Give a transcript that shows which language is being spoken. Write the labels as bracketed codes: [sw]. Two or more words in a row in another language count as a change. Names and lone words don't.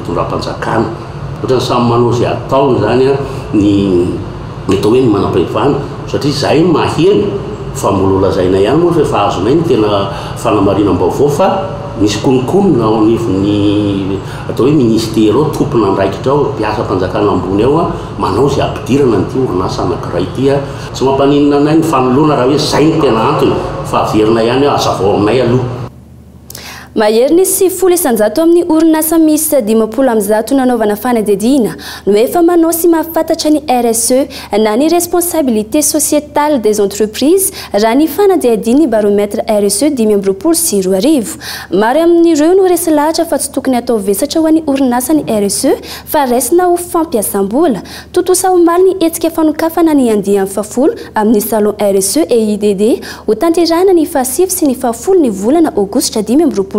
[mg] fitondram-panjakana ohatrany samy manao zay ataony zany a ny atao hoe ny manam-pahefana satria zay maheny fa mbola lazaina ihany moa fa azonay ny tena fanamarinam-baovao fa misy konokonona ao anivon'ny atao hoe ministera ao tompona andraikitra ao mpiasa mpanjakana ambony ao a manao zay ampidirana nyty orinasa anankiray ty a tsy mampaninona anay ny fanoloana raha hoe zay ny tena antony fa averina ihany azavao aminay aloha. Mahery sy folo isanjato amin'ny orinasa misy 10% nanaovana fanadihadiana no efa manao sy mahafantatra ny RSE na ny [fr] responsabilité sociétale des entreprises [mg] raha ny fanadihadiana ny baromètre RSE 2020. Maro amin'ireo no resy lahatra fa tsy tokony atao vesatra ho an'ny orinasa ny RSE fa raisina ho fampiasam-bola totosa ho maly ny hetsika fanokafana ny andiany fafolo amin'ny salon RSE EIDD ho tanterana ny fahasivy sy ny fahafolo ny volana aogositra 2020.